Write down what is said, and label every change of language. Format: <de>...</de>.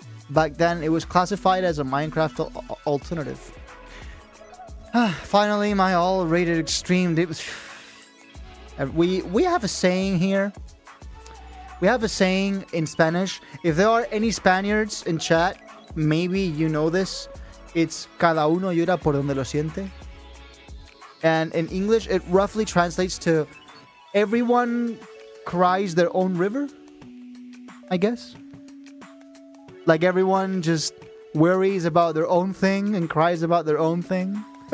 <en>Back then it was classified as a Minecraft alternative. Finally, my all-rated extreme. We have a saying here. We have a saying in Spanish. If there are any Spaniards in chat, maybe you know this. It's</en> <es>cada uno llora por donde lo siente.</es> <en>And in English, it roughly translates to everyone cries their own river, I guess. Like everyone just worries about their own thing and cries about their own thing.</en>